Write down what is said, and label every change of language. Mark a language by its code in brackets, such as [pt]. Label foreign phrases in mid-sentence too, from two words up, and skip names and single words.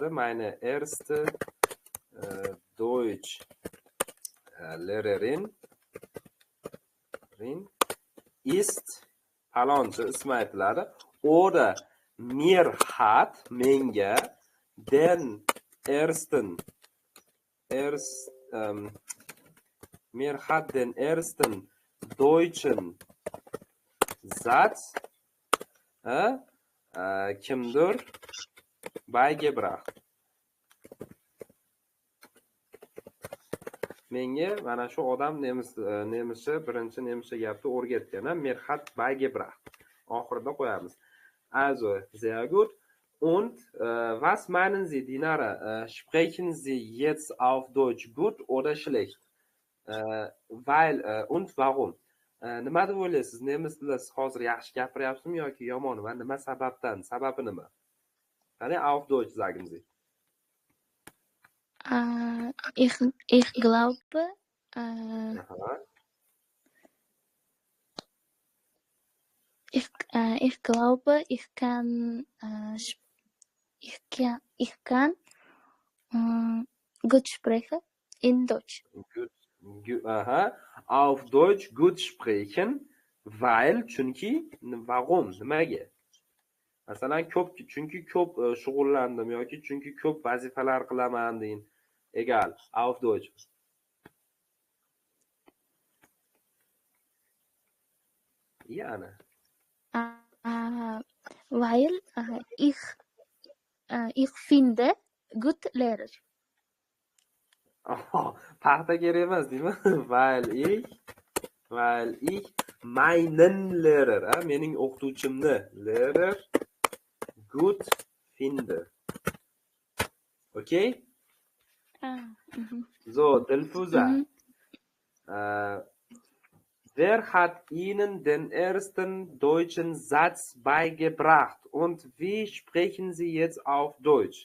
[de] Meine erste Deutsch Lehrerin ist [uz] falonchi ismi aytiladi. [de] Oder mir hat menga den mir hat den ersten deutschen Satz kimdir beigebracht. [uz] Menga mana shu odam nemischa birinchi nemischa gapni o'rgatgan. [de] Mir hat beigebracht. [uz] Oxirida qo'yamiz. [de] Also, sehr gut. Und was meinen Sie, Dinara? Sprechen Sie jetzt auf Deutsch gut oder schlecht? Weil und warum? [uz] Nima deb o'ylaysiz? Nemis tilida siz hozir yaxshi gapiryapsizmi yoki yomon va nima sababdan? Sababi nima? [de] Qani auf Deutsch sagen Sie. Ich glaube, ich glaube, ich kann gut sprechen in Deutsch. Auf Deutsch gut sprechen, weil chunki warum? [uz] Nimaga? Masalan, chunki ko'p shug'ullandim yoki chunki ko'p vazifalar qilaman deyin. [de] Egal, auf Deutsch. Yani. Weil ich finde gut Lehrer. [uz] Paxta kerak emas, deymi? [de] Weil ich meinen Lehrer, [uz] mening o'qituvchimni [de] Lehrer gut finde. Okay? So, Dilfuza. Wer hat Ihnen den ersten deutschen Satz beigebracht und wie sprechen Sie jetzt auf Deutsch?